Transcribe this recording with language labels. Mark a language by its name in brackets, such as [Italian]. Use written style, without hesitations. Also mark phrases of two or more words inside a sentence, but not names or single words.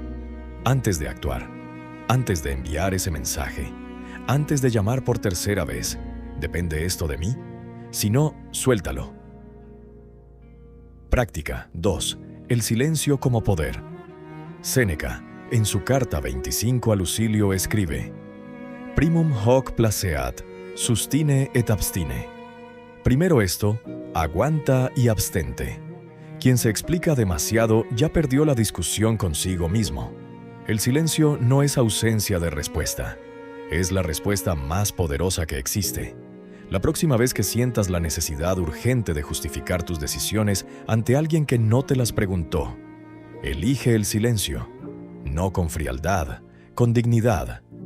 [Spanish] Antes de actuar, antes de enviar ese mensaje, antes de llamar por tercera vez, ¿depende esto de mí? Si no, suéltalo. Práctica 2. El silencio como poder. Séneca, en su carta 25 a Lucilio, escribe: [Latin] Primum hoc placeat, sustine et abstine. [Spanish] Primero esto, aguanta y abstente. Quien se explica demasiado ya perdió la discusión consigo mismo. El silencio no es ausencia de respuesta. Es la respuesta más poderosa que existe. La próxima vez que sientas la necesidad urgente de justificar tus decisiones ante alguien que no te las preguntó, elige el silencio, no con frialdad, con dignidad.